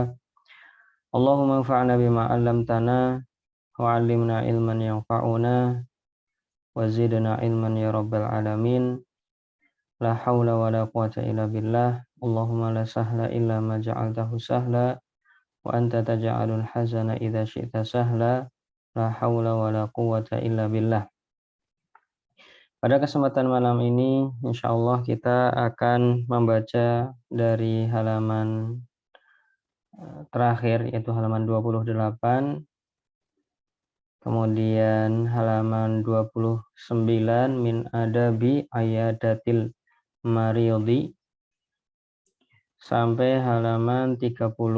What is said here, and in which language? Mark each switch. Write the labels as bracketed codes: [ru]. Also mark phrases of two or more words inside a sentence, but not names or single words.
[ar] اللهم انفعنا بما علمتنا وعلمنا علما ينفعنا وزدنا علما يا رب العالمين. لا حول ولا قوة إلا بالله. اللهم لا سهل إلا ما جعلته سهلا وأنت تجعل الحزن إذا شئت سهلا. لا حول ولا قوة إلا بالله. [id] Pada kesempatan malam ini insyaallah kita akan membaca dari halaman terakhir yaitu halaman 28, kemudian halaman 29 [ar] من آداب عيادة المريض [id] sampai halaman 30.